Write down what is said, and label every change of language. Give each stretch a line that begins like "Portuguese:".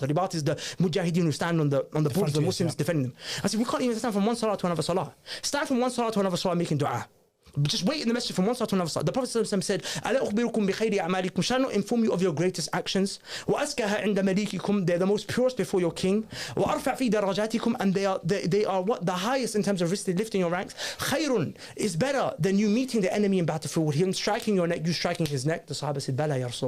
English: The ribat is the mujahideen who stand on the borders of the Muslims defending them. I said, we can't even stand from one salah to another salah. Stand from one salah to another salah making dua. Just wait in the masjid from one salah to another salah. The Prophet said,
Arabic: أَلَا أُخْبِرُكُمْ بِخَيْرِ أَعْمَالِكُمْ.
English: Shall I not inform you of your greatest actions?
Arabic: وَأَزْكَاهَا عِنْدَ مَلِيكِكُمْ.
English: They're the most purest before your king.
Arabic: وَأَرْفَعْ فِي دَرَجَاتِكُمْ.
English: And they are what? The highest in terms of lifting your ranks. خَيْرٌ is better than you meeting the enemy in battlefield, him striking your neck, you striking his neck. The Sahaba said, Bala ya Rasul.